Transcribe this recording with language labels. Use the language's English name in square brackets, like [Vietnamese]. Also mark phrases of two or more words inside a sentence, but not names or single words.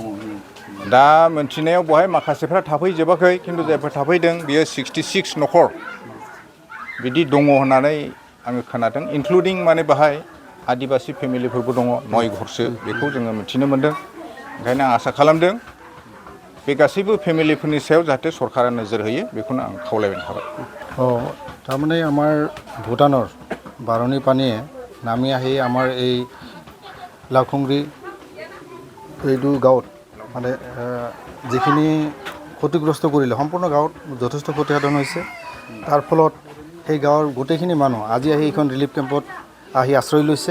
[Bodo] दा मोनथिनायाव बहाय माखासेफ्रा थाफैजोबाखै, खिन्थु जायफोर थाफैदों बेयो 66 नखर बिदि दङ होननानै आङो खोनादों। इनक्लुडिं माने बाहाय आदिबासि फेमिलिफोरबो दङ 9 घरसो, बेखौ जोङो मिथिनो मोन्दों। ओंखायनो आं आसा खालामदों बे गासैबो फेमिलिफोरनि सायाव जाहाथे सरकारा नोजोर होयो बेखौनो आं खावलायबाय थाबाय। [Assamese] তাৰমানে আমাৰ ভূটানৰ বাৰণী পানীয়ে নামি আহি আমাৰ এই লাউখুংৰি এইটো গাঁৱত মানে যিখিনি ক্ষতিগ্ৰস্ত কৰিলে সম্পূৰ্ণ গাঁৱত যথেষ্ট ক্ষতিসাধন হৈছে। তাৰ ফলত সেই গাঁৱৰ গোটেইখিনি মানুহ আজি আহি এইখন ৰিলিফ কেম্পত আহি আশ্ৰয় লৈছে।